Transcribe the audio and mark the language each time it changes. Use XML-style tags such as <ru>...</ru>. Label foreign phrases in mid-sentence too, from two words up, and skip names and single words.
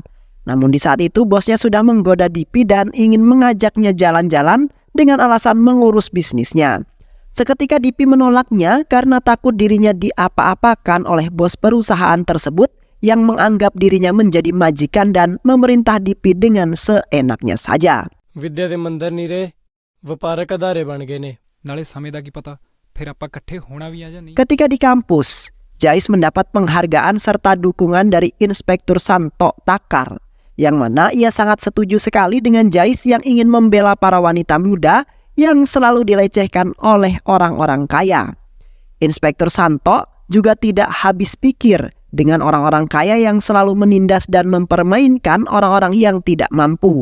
<id>Namun di saat itu bosnya sudah menggoda Dipi dan ingin mengajaknya jalan-jalan dengan alasan mengurus bisnisnya. Seketika Dipi menolaknya karena takut dirinya diapa-apakan oleh bos perusahaan tersebut yang menganggap dirinya menjadi majikan dan memerintah Dipi dengan seenaknya saja.</id> <pa>ਵਿੱਦਿਆ ਦੇ ਮੰਦਰ ਨਿਰੇ ਵਪਾਰਕ ਅਦਾਰੇ ਬਣ ਗਏ ਨੇ। ਨਾਲੇ ਸਮੇਂ ਦਾ ਕੀ ਪਤਾ ਫਿਰ ਆਪਾਂ ਇਕੱਠੇ ਹੋਣਾ ਵੀ ਆ ਜਾਂ ਨਹੀਂ।</pa> <id>Ketika di kampus, Jais mendapat penghargaan serta dukungan dari Inspektur Santo Takar, yang mana ia sangat setuju sekali dengan Jais yang ingin membela para wanita muda yang selalu dilecehkan oleh orang-orang kaya. Inspektur Santo juga tidak habis pikir dengan orang-orang kaya yang selalu menindas dan mempermainkan orang-orang yang tidak mampu.</id>